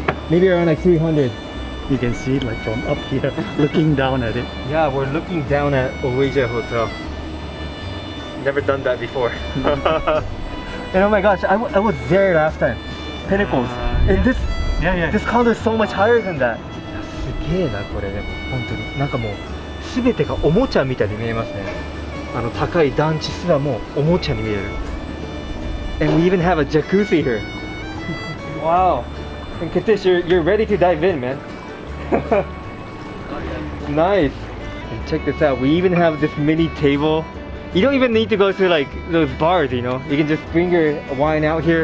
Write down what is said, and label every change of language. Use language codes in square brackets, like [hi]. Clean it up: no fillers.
[en] Maybe around like 300. You can see it like from up here, looking down at it. Yeah, we're looking down at Oasia Hotel. Never done that before. And oh my gosh, I was there last time. Pinnacles. And this condo is so much higher than that. [ja] すげえなこれでも本当になんかもう全てがおもちゃみたいに見えますね。高い団地すらもおもちゃに見える。 [en] And we even have a jacuzzi here. Wow. And Nitesh, you're ready to dive in, man. Nice. And check this out. We even have this mini table. You don't even need to go to like those bars, you know. You can just bring your wine out here.